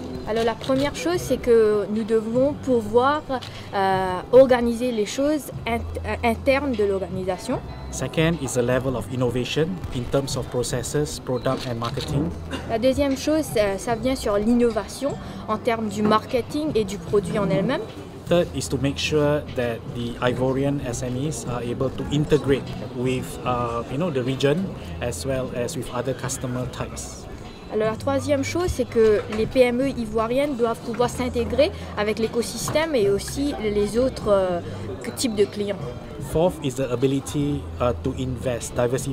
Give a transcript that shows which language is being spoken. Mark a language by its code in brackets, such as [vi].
[fr] Alors la première chose, c'est que nous devons pouvoir organiser les choses internes de l'organisation. [en] Second is the level of innovation in terms of processes, product and marketing. [fr] La deuxième chose, ça vient sur l'innovation en termes du marketing et du produit en elle-même. [en] Third is to make sure that the Ivorian SMEs are able to integrate with the region as well as with other customer types. [fr] Alors la troisième chose, c'est que les PME ivoiriennes doivent pouvoir s'intégrer avec l'écosystème et aussi les autres types de clients. [en] Fourth is the ability to invest, diversify